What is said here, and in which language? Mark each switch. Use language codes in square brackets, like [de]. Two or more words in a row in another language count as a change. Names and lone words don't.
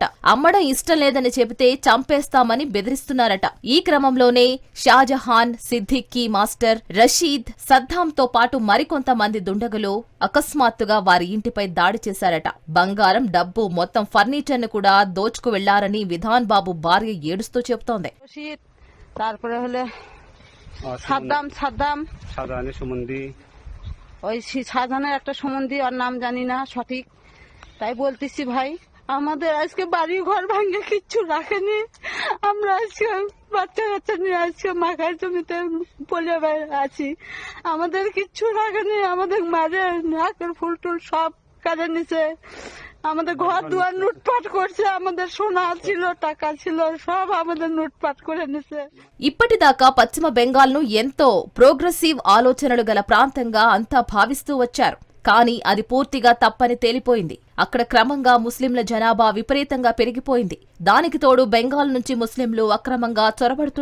[te] అమ్మడం ఇష్టం లేదని చెబితే చంపేస్తామని బెదిరిస్తున్నారట. ఈ క్రమంలోనే షాజహాన్, సిద్దిక్కీ మాస్టర్, రషీద్, సద్దాంతో పాటు మరికొంతమంది దుండగులు అకస్మాత్తుగా వారి ఇంటిపై దాడి చేశారట. బంగారం, డబ్బు, మొత్తం ఫర్నిచర్ ను కూడా దోచుకు వెళ్లారని విధాన్ బాబు భార్య ఏడుస్తూ చెబుతోంది. [bn] একটা সম্বন্ধী আর নাম জানি না সঠিক, তাই বলতেছি ভাই আমাদের আজকে বাড়ি ঘর ভাঙে কিচ্ছু রাখেনি। আমরা আজকে বাচ্চা কাচ্চা নিয়ে আজকে মাখার জমিতে পলে আছি। আমাদের কিচ্ছু রাখেনি, আমাদের মাঝে নাকের ফুল টুল সব কাজে নিছে। আমাদের ঘর দুয়ার লুটপাট করছে, আমাদের সোনা ছিল, টাকা ছিল, সব আমাদের লুটপাট করে নিছে. [te] ఇప్పటిదాకా పశ్చిమ బెంగాల్ను ఎంతో ప్రోగ్రెసివ్ ఆలోచనలు గల ప్రాంతంగా అంతా భావిస్తూ వచ్చారు. కానీ అది పూర్తిగా తప్పని తేలిపోయింది. అక్కడ క్రమంగా ముస్లింల జనాభా విపరీతంగా పెరిగిపోయింది. దానికి తోడు బెంగాల్ నుంచి ముస్లింలు అక్రమంగా చొరబడుతున్నారు.